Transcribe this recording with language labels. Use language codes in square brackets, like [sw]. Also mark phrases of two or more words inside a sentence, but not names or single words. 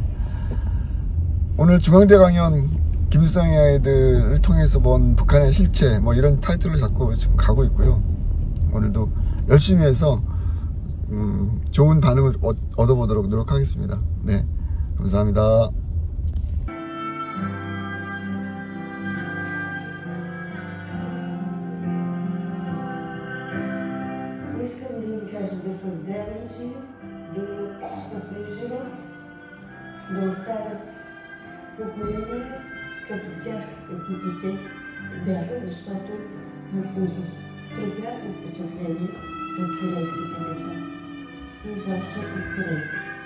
[ko] 오늘 중앙대 강연 김일성의 아이들을 통해서 본 북한의 실체, 뭐 이런 타이틀을 잡고 지금 가고 있고요. 오늘도 열심히 해서 좋은 반응을 얻어보도록 노력하겠습니다. 네, 감사합니다. [bg] Искам да им кажа да са здрави живи, да имат щастлив живот, да оставят поколения като тях, каквито те бяха, защото аз съм с прекрасни впечатления от корейските деца и изобщо от корейци.